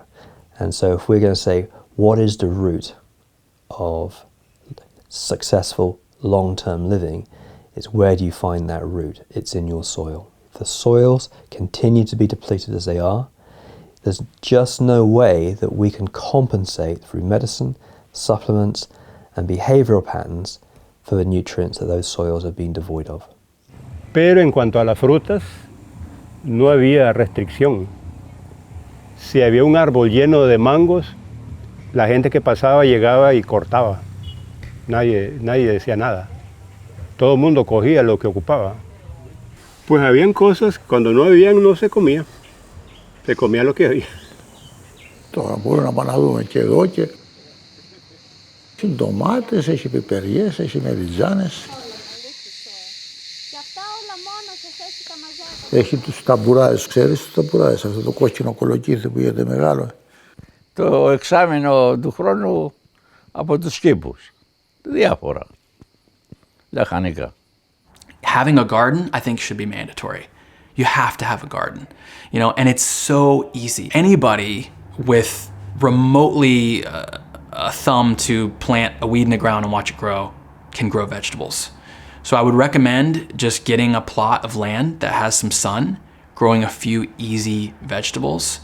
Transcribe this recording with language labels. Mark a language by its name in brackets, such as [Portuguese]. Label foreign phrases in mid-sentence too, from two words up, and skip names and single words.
[English] And so if we're going to say, what is the root of successful long-term living is where do you find that root? It's in your soil. If the soils continue to be depleted as they are, there's just no way that we can compensate through medicine, supplements, and behavioral patterns for the nutrients that those soils have been devoid of. [Spanish] Pero en cuanto a las frutas, no había restricción. Si había un árbol lleno de mangos, la gente que pasaba llegaba y cortaba. Nadie decía nada. Todo el mundo cogía lo que ocupaba. Pues habían cosas, cuando no habían, no se comía. Se comía lo que había. [Greek] Τώρα μπορεί να πάνε να δούμε και εδώ και έχει ντομάτες, έχει πιπεριές, έχει μεριτζάνες. Έχει τους ταμπουράες, ξέρεις τους ταμπουράες, αυτό το κόκκινο κολοκύθι που γίνεται μεγάλο. Το εξάμηνο του χρόνου από τους κήπους. Διάφορα. Λαχανικά. [English] Having a garden, I think, should be mandatory. You have to have a garden, you know, and it's so easy. Anybody with remotely a thumb to plant a weed in the ground and watch it grow can grow vegetables. So I would recommend just getting a plot of land that has some sun, growing a few easy vegetables,